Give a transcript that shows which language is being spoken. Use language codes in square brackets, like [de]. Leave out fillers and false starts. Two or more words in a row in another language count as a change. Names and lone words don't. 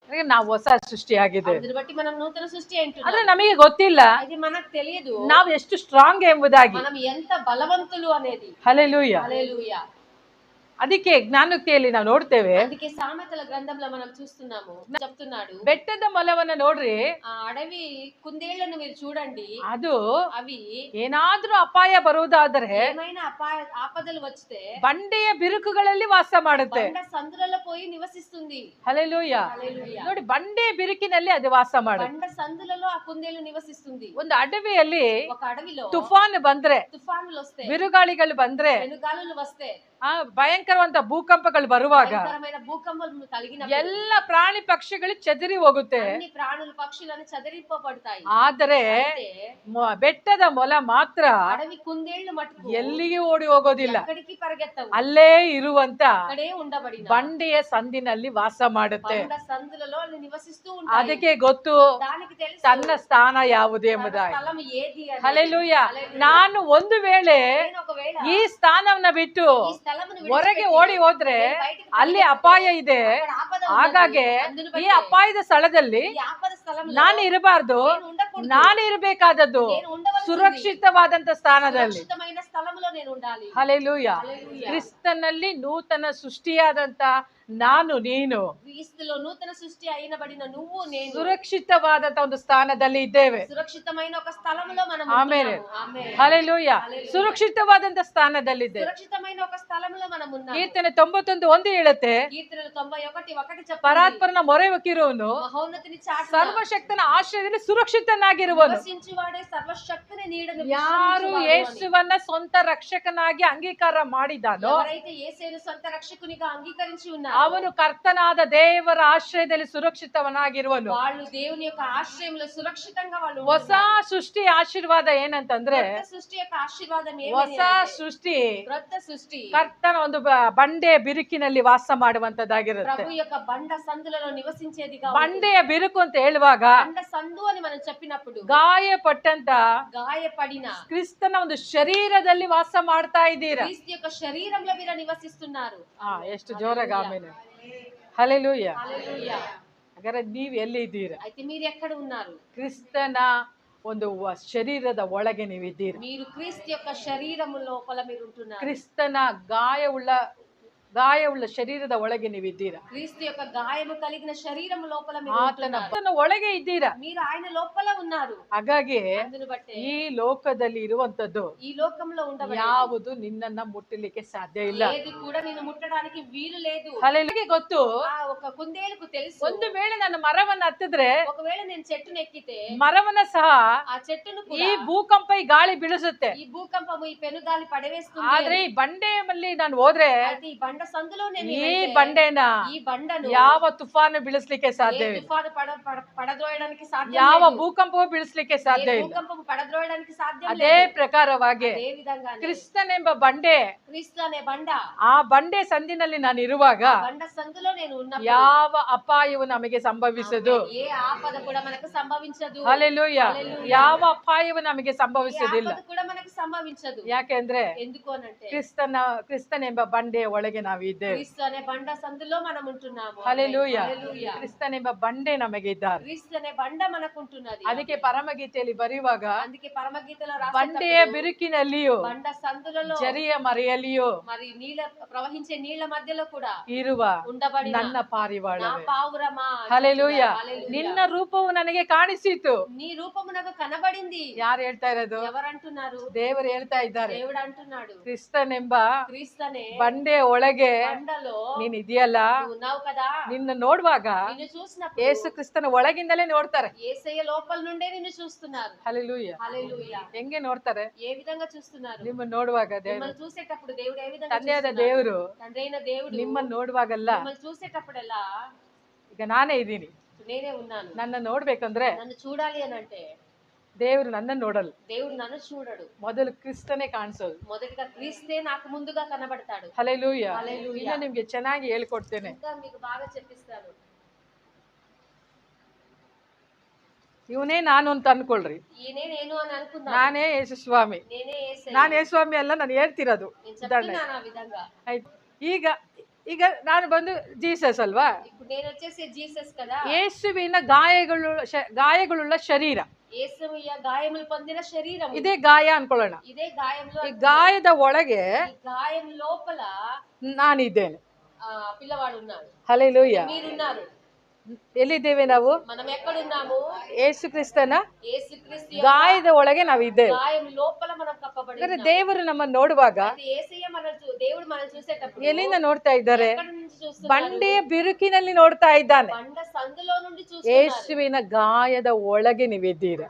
[kn] ನಾವು ಹೊಸ ಸೃಷ್ಟಿಯಾಗಿದೆ. [te] అందుని బట్టి మనం నూతన సృష్టి [kn] ಆದ್ರೆ [te] అంటున్నాం. [kn] ನಮಗೆ ಗೊತ್ತಿಲ್ಲ [te] అది మనకు తెలియదు [kn] ನಾವು ಎಷ್ಟು ಸ್ಟ್ರಾಂಗ್ ಎಂಬುದಾಗಿ. [te] మనం ఎంత బలవంతులు అనేది. [kn] ಹಲ್ಲೆಲೂಯಾ. [te] హల్లెలూయా. [kn] ಅದಕ್ಕೆ ಜ್ಞಾನೋಕ್ತಿಯಲ್ಲಿ ನಾವು ನೋಡ್ತೇವೆ, [te] అందుకే సామెతల గ్రంథంలో మనం చూస్తున్నాము, చెప్తున్నాడు, [kn] ಬೆಟ್ಟದ ಮೊಲವನ್ನ ನೋಡ್ರಿ, [te] ఆ అడవి కుందేళ్లను మీరు చూడండి, [kn] ಅದು [te] అవి [kn] ಏನಾದ್ರೂ ಅಪಾಯ ಬರುವುದಾದ್ರೆ [te] ఏమైనా ఆపదలు వస్తే [kn] ಬಂಡೆಯ ಬಿರುಕುಗಳಲ್ಲಿ ವಾಸ ಮಾಡುತ್ತೆ. [te] బండ సందులలో పోయి నివసిస్తుంది. [kn] ಹಲ್ಲೆಲೂಯಾ. [te] హల్లెలూయా. [kn] ನೋಡಿ, ಬಂಡೆ ಬಿರುಕಿನಲ್ಲಿ ಅದು ವಾಸ ಮಾಡುತ್ತೆ. [te] బండ సందులలో ఆ కుందేలు నివసిస్తుంది. [kn] ಒಂದು ಅಡವಿಯಲ್ಲಿ [te] ఒక అడవిలో [kn] ತುಫಾನ್ ಬಂದ್ರೆ, [te] తుఫానులు వస్తే, [kn] ಬಿರುಗಾಳಿಗಳು ಬಂದ್ರೆ, [te] పెనుగాలులు వస్తే, [kn] ಭಯಂಕರವಂತ ಭೂಕಂಪಗಳು ಬರುವಾಗ [te] భయంకరమైన భూకంపాలు కలిగినప్పుడు [kn] ಎಲ್ಲ ಪ್ರಾಣಿ ಪಕ್ಷಿಗಳು ಚೆದರಿ ಹೋಗುತ್ತೆ. [te] అన్ని ప్రాణులు పక్షులను చెదరిపోబడతాయి. [kn] ಆದರೆ ಬೆಟ್ಟದ ಮೊಲ ಮಾತ್ರ [te] అడవి కుందేళ్లు మటుకు [kn] ಎಲ್ಲಿಗೂ ಓಡಿ ಹೋಗೋದಿಲ್ಲ, [te] ఎక్కడికి పరిగెత్తవు, [kn] ಅಲ್ಲೇ ಇರುವಂತ [te] అక్కడే ఉండబడిన [kn] ಬಂಡೆಯ ಸಂದಿನಲ್ಲಿ ವಾಸ ಮಾಡುತ್ತೆ. [te] బండ సందులలో నివసిస్తూ ఉంటాయి. [kn] ಅದಕ್ಕೆ ಗೊತ್ತು [te] దానికి తెలుసు [kn] ತನ್ನ ಸ್ಥಾನ ಯಾವುದು ಎಂಬುದಾಗಿ. [te] స్థలం ఏది అని. [kn] ಹಲ್ಲೆಲೂಯಾ. ನಾನು ಒಂದು ವೇಳೆ [te] నేను ఒకవేళ [kn] ಈ ಸ್ಥಾನವನ್ನ ಬಿಟ್ಟು [te] ఈ స్థలమును [kn] ಹೊರಗೆ [te] విడిచిపెట్టి [kn] ಓಡಿ ಹೋದ್ರೆ [te] బయటికి [kn] ಅಲ್ಲಿ ಅಪಾಯ ಇದೆ. [te] అక్కడ ఆపద ఉన్నది. [kn] ಹಾಗಾಗಿ [te] అందును [kn] ಈ [te] బట్టి [kn] ಅಪಾಯದ ಸ್ಥಳದಲ್ಲಿ [te] ఈ ఆపద స్థలంలో [kn] ನಾನು ಇರಬಾರ್ದು, [te] నేను ఉండకూడదు. [kn] ನಾನು ಇರಬೇಕಾದದ್ದು [te] నేను ఉండవలసింది [kn] ಸುರಕ್ಷಿತವಾದಂತ ಸ್ಥಾನದಲ್ಲಿ. [te] సురక్షితమైన స్థలములో నేను ఉండాలి. [kn] ಹಲ್ಲೆಲೂಯಾ. [te] హల్లెలూయా. [kn] ಕ್ರಿಸ್ತನಲ್ಲಿ ನೂತನ ಸೃಷ್ಟಿಯಾದಂತ ನಾನು ನೀನು [te] క్రీస్తులో నూతన సృష్టి అయినబడిన నువ్వు నేను [kn] ಸುರಕ್ಷಿತವಾದಂತ ಒಂದು ಸ್ಥಾನದಲ್ಲಿ ಇದ್ದೇವೆ. [te] సురక్షితమైన ఒక స్థలములో మనం [kn] ಆಮೇಲೆ [te] ఉంటున్నాము. ఆమేన్. [kn] ಹಲ್ಲೆಲೂಯಾ. [te] హల్లెలూయా. [kn] ಸುರಕ್ಷಿತವಾದಂತ ಸ್ಥಾನದಲ್ಲಿದೆ. [te] సురక్షితమైన ఒక స్థలములో మనం ఉన్నాము. [kn] ಕೀರ್ತನೆ 91:1 ಹೇಳುತ್ತೆ, [te] కీర్తనలు 91:1 చెప్తుంది, [kn] ಪರಾತ್ಪರನ ಮೊರೆ ಹೊಕ್ಕಿರುವನು [te] మహోన్నతిని చాటున [kn] ಸರ್ವಶಕ್ತನ ಆಶ್ರಯದಲ್ಲಿ ಸುರಕ್ಷಿತನಾಗಿರುವನು. [te] నివసించువాడే సర్వశక్తిని నీడను [kn] ಯಾರು [te] విశ్రమించువాడు అని. [kn] ಯೇಸುವನ್ನ ಸ್ವಂತ ರಕ್ಷಕನಾಗಿ ಅಂಗೀಕಾರ ಮಾಡಿದಾನೋ [te] ఎవరైతే యేసును సొంత రక్షకునిగా అంగీకరించి ఉన్నారో [kn] ಅವನು ಕರ್ತನಾದ ದೇವರ ಆಶ್ರಯದಲ್ಲಿ ಸುರಕ್ಷಿತವನಾಗಿರುವನು. [te] వాళ్ళు దేవుని యొక్క ఆశ్రయంలో సురక్షితంగా వాళ్ళు [kn] ಹೊಸ ಸೃಷ್ಟಿ ಆಶೀರ್ವಾದ ಏನಂತಂದ್ರೆ, [te] కొత్త సృష్టి యొక్క ఆశీర్వాదం [kn] ಹೊಸ [te] ఏమని [kn] ಸೃಷ್ಟಿ [te] కొత్త సృష్టి [kn] ಕರ್ತನ ಒಂದು ಬಂಡೆ ಬಿರುಕಿನಲ್ಲಿ ವಾಸ ಮಾಡುವಂತದ್ದಾಗಿರುತ್ತೆ. [te] ప్రభు యొక్క బండ సందులలో నివసించేదిగా ఉంటుంది. [kn] ಬಂಡೆಯ ಬಿರುಕು ಅಂತ ಹೇಳುವಾಗ [te] బండ సందు అని మనం చెప్పినప్పుడు [kn] ಗಾಯಪಟ್ಟಂತ [te] గాయపడిన [kn] ಕ್ರಿಸ್ತನ ಒಂದು ಶರೀರದಲ್ಲಿ ವಾಸ ಮಾಡ್ತಾ ಇದ್ದೀರಾ. [te] క్రీస్తు యొక్క శరీరంలో మీరు నివసిస్తున్నారు. [kn] ಎಷ್ಟು ಜೋರಾಗಿ ಆಮೇಲೆ. ಹಲ್ಲೆಲೂಯಾ. [te] హల్లెలూయా. [kn] ಹಾಗಾದ್ರೆ ನೀವು ಎಲ್ಲಿ ಇದ್ದೀರಾ? [te] అయితే మీరు ఎక్కడ ఉన్నారు? [kn] ಕ್ರಿಸ್ತನ ಒಂದು ಶರೀರದ ಒಳಗೆ ನೀವಿದ್ದೀರಾ. [te] మీరు క్రీస్తు యొక్క శరీరము లోపల మీరు ఉంటున్నారు. [kn] ಕ್ರಿಸ್ತನ ಗಾಯವುಳ್ಳ ಶರೀರದ ಒಳಗೆ ನೀವಿದ್ದೀರಾ. [te] క్రీస్తు యొక్క గాయము కలిగిన శరీరము లోపల మీరు [kn] ಆತನ [te] ఉంటున్నారు. [kn] ಒಳಗೆ ಇದ್ದೀರಾ. [te] మీరు ఆయన లోపల ఉన్నారు. [kn] ಹಾಗಾಗಿ [te] అందును బట్టి [kn] ಈ ಲೋಕದಲ್ಲಿ ಇರುವಂತದ್ದು [te] ఈ లోకంలో ఉండబడి [kn] ಯಾವುದು ನಿನ್ನನ್ನ ಮುಟ್ಟಲಿಕ್ಕೆ ಸಾಧ್ಯ ಇಲ್ಲ. [te] ఏది కూడా నేను ముట్టడానికి వీలు లేదు. [kn] ಹಲ್ಲೆಲೂಯಾ. ಗೊತ್ತು, [te] ఆ ఒక కుందేలుకు తెలుసు, [kn] ಒಂದು ವೇಳೆ ನಾನು ಮರವನ್ನ ಹತ್ತಿದ್ರೆ [te] ఒకవేళ నేను చెట్టును ఎక్కితే [kn] ಮರವನ್ನ ಸಹ [te] ఆ చెట్టును [kn] ಈ [te] కూడా [kn] ಭೂಕಂಪ ಈ ಗಾಳಿ ಬೀಳಿಸುತ್ತೆ. [te] ఈ భూకంపము ఈ పెనుగాలి పడవేస్తుంది. [kn] ಆದ್ರೆ ಈ ಬಂಡೆಯಲ್ಲಿ ನಾನು ಹೋದ್ರೆ [te] అయితే ఈ బండ సందులో నేను [kn] ಈ [te] వెళ్తే [kn] ಬಂಡೆನ [te] ఈ బండను [kn] ಯಾವ ತುಫಾನು ಬೀಳಿಸ್ಲಿಕ್ಕೆ [te] ఏ [kn] ಸಾಧ್ಯವಿಲ್ಲ. [te] తుఫాను పడద్రోయడానికి సాధ్యం [kn] ಯಾವ [te] లేదు. [kn] ಭೂಕಂಪವೂ ಬೀಳಿಸ್ಲಿಕ್ಕೆ [te] ఏ [kn] ಸಾಧ್ಯ ಇಲ್ಲ. [te] భూకంపము పడద్రోయడానికి సాధ్యం [kn] ಅದೇ [te] లేదు. [kn] ಪ್ರಕಾರವಾಗಿ [te] అదే విధంగానే [kn] ಕ್ರಿಸ್ತನೆಂಬ ಬಂಡೆ, [te] క్రీస్తు అనే బండ, [kn] ಆ ಬಂಡೆ ಸಂದಿನಲ್ಲಿ ನಾನು ಇರುವಾಗ [te] ఆ బండ సందులో నేను ఉన్నప్పుడు [kn] ಯಾವ ಅಪಾಯವು ನಮಗೆ ಸಂಭವಿಸದು. [te] ఏ ఆపద కూడా మనకు సంభవించదు. [kn] ಹಲ್ಲೆಲೂಯಾ. [te] హల్లెలూయా. [kn] ಯಾವ ಅಪಾಯವು ನಮಗೆ [te] ఏ [kn] ಸಂಭವಿಸುವುದಿಲ್ಲ. [te] ఆపద కూడా మనకు సంభవించదు. [kn] ಯಾಕೆಂದ್ರೆ [te] ఎందుకు అనంటే [kn] ಕ್ರಿಸ್ತನೆಂಬ ಬಂಡೆಯ ಒಳಗೆ ನಾವು ಇದ್ದೇವೆ. [te] క్రీస్తు అనే బండ సందులో మనం ఉంటున్నాము. [kn] ಹಲ್ಲೆಲೂಯಾ. [te] హల్లెలూయా. [kn] ಕ್ರಿಸ್ತನೆಂಬ ಬಂಡೆ ನಮಗೆ ಇದ್ದಾರೆ. [te] క్రీస్తు అనే బండ మనకు ఉంటున్నది. [kn] ಅದಕ್ಕೆ ಪರಮಗೀತೆಯಲ್ಲಿ ಬರೆಯುವಾಗ [te] అందుకే పరమగీతలో [kn] ಬಂಡೆಯ [te] రాసేటప్పుడు [kn] ಬಿರುಕಿನಲ್ಲಿಯೂ [te] బండ సందులలో [kn] ಜರಿಯ ಮರೆಯಲ್ಲಿಯೂ [te] మరి నీళ్ళ ప్రవహించే నీళ్ళ మధ్యలో కూడా [kn] ಇರುವ [te] ఉండబడిన [kn] ನನ್ನ [te] నా [kn] ಪಾರಿವಾಳವೇ. [te] పావురమా. [kn] ಹಲ್ಲೆಲೂಯಾ. [te] హల్లెలూయా. [kn] ನಿನ್ನ ರೂಪವು ನನಗೆ ಕಾಣಿಸಿತು. [te] నీ రూపము నాకు కనబడింది. [kn] ಯಾರು ಹೇಳ್ತಾ ಇರೋದು? [te] ఎవరంటున్నారు? [kn] ದೇವರು ಹೇಳ್ತಾ ಇದ್ದಾರೆ. [te] దేవుడు అంటున్నాడు. [kn] ಕ್ರಿಸ್ತನೆಂಬ [te] క్రీస్తనే [kn] ಬಂಡೆಯ ಒಳಗೆ [te] బండలో [kn] ನೀನ್ ಇದೆಯಲ್ಲ, [te] నువ్వు ఉన్నావు కదా. [kn] ನಿನ್ನ ನೋಡುವಾಗ [te] నిన్ను చూసినప్పుడు [kn] ಯೇಸು ಕ್ರಿಸ್ತನ ಒಳಗಿಂದಲೇ ನೋಡ್ತಾರೆ. [te] యేసయ్య లోపల నుండే నిన్ను చూస్తున్నారు. [kn] ಹಲ್ಲೆಲೂಯಾ. [te] హల్లెలూయా. [kn] ಹೆಂಗೆ ನೋಡ್ತಾರೆ? [te] ఏ విధంగా చూస్తున్నారు? [kn] ನಿಮ್ಮನ್ನ ನೋಡುವಾಗ ದೇವರು, [te] మిమ్మల్ని చూసేటప్పుడు దేవుడు ఏ విధంగా [kn] ತಂದೆಯಾದ [te] చూస్తున్నారు? [kn] ದೇವರು [te] తండ్రి అయిన దేవుడు [kn] ನಿಮ್ಮನ್ನ ನೋಡುವಾಗಲ್ಲ, [te] మిమ్మల్ని చూసేటప్పుడెల్లా [kn] ಈಗ ನಾನೇ ಇದ್ದೀನಿ, [te] నేనే ఉన్నాను. [kn] ನನ್ನ ನೋಡ್ಬೇಕಂದ್ರೆ [te] నన్ను చూడాలి అని అంటే [kn] ದೇವರು ನನ್ನ ನೋಡಲ್ಲ, [te] దేవుడు నన్ను చూడడు. [kn] ಮೊದಲು ಕ್ರಿಸ್ತನೇ ಕಾಣಿಸೋದು. [te] మొదటిగా క్రీస్తే నాకు ముందుగా కనబడతాడు. [kn] ಹಲ್ಲೆಲೂಯಾ. [te] హల్లెలూయా. [kn] ಇನ್ನು ನಿಮ್ಗೆ ಚೆನ್ನಾಗಿ ಹೇಳ್ಕೊಡ್ತೇನೆ. [te] ఇంకా మీకు బాగా చెప్పిస్తాను. [kn] ಇವನೇ ನಾನು ಅಂತ ಅನ್ಕೊಳ್ರಿ. [te] ఈయనే నేను అని అనుకున్నాను. [kn] ನಾನೇ ಯೇಸು ಸ್ವಾಮಿ. [te] నేనే యేసయ్య. [kn] ನಾನು ಯೇಸು ಸ್ವಾಮಿ ಅಲ್ಲ, ನಾನು ಹೇಳ್ತಿರೋದು. [te] నేను చెప్తున్నాను ఆ విధంగా. [kn] ಆಯ್ತು. ಈಗ ಈಗ ನಾನು ಬಂದು ಜೀಸಸ್ ಅಲ್ವಾ, [te] ఇప్పుడు నేను వచ్చేసి జీసస్ కదా. [kn] ಯೇಸುವಿನ ಗಾಯಗಳುಳ್ಳ ಶರೀರ, [te] యేసయ్య గాయములు పొందిన శరీరం. [kn] ಇದೇ ಗಾಯ ಅನ್ಕೊಳ್ಳೋಣ. [te] ఇదే గాయంలో [kn] ಈ ಗಾಯದ ಒಳಗೆ [te] ఈ గాయం లోపల [kn] ನಾನಿದ್ದೇನೆ. [te] పిల్లవాడు ఉన్నాడు. [kn] ಹಲ್ಲೆಲೂಯಾ. [te] మీరున్నారు. [kn] ಎಲ್ಲಿದ್ದೇವೆ ನಾವು? [te] మనం ఎక్కడున్నాము? [kn] ಯೇಸು ಕ್ರಿಸ್ತನ [te] యేసుక్రీస్తు [kn] ಗಾಯದ ಒಳಗೆ ನಾವಿದ್ದೇವೆ. [te] గాయం లోపల మనం కప్పబడి [kn] ಅಂದ್ರೆ [te] ఉన్నాము. [kn] ದೇವರು ನಮ್ಮನ್ನು ನೋಡುವಾಗ [te] అయితే యేసయ్య దేవుడు మనల్ని చూసేటప్పుడు [kn] ಎಲ್ಲಿಂದ ನೋಡ್ತಾ ಇದ್ದಾರೆ? [te] ఎక్కడి నుంచి చూస్తున్నారు? [kn] ಬಂಡೆಯ ಬಿರುಕಿನಲ್ಲಿ ನೋಡ್ತಾ ಇದ್ದಾನೆ. [te] బండ సందులో నుండి చూస్తున్నారు. [kn] ಯೇಸುವಿನ ಗಾಯದ ಒಳಗೆ ನೀವಿದ್ದೀರಾ.